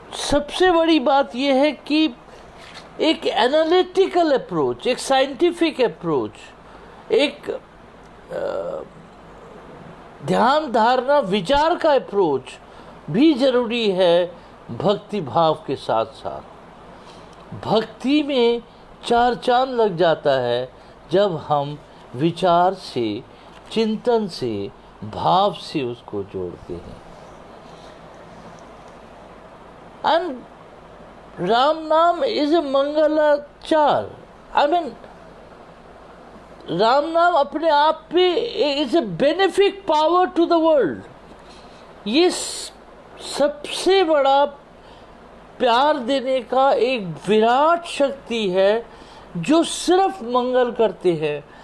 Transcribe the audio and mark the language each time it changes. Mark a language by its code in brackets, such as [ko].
[hi] सबसे बड़ी बात यह है कि एक एनालिटिकल अप्रोच, एक साइंटिफिक अप्रोच, एक ध्यान धारणा विचार का अप्रोच भी जरूरी है भक्ति भाव के साथ साथ। भक्ति में चार चांद लग जाता है जब हम विचार से, चिंतन से, भाव से उसको जोड़ते हैं। [en] And Ram Naam is a मंगलाचार। I mean, [hi] Ram नाम अपने आप पे [en] Is a benefic power to the world। [hi] ये सबसे बड़ा प्यार देने का एक विराट शक्ति है जो सिर्फ मंगल करते हैं।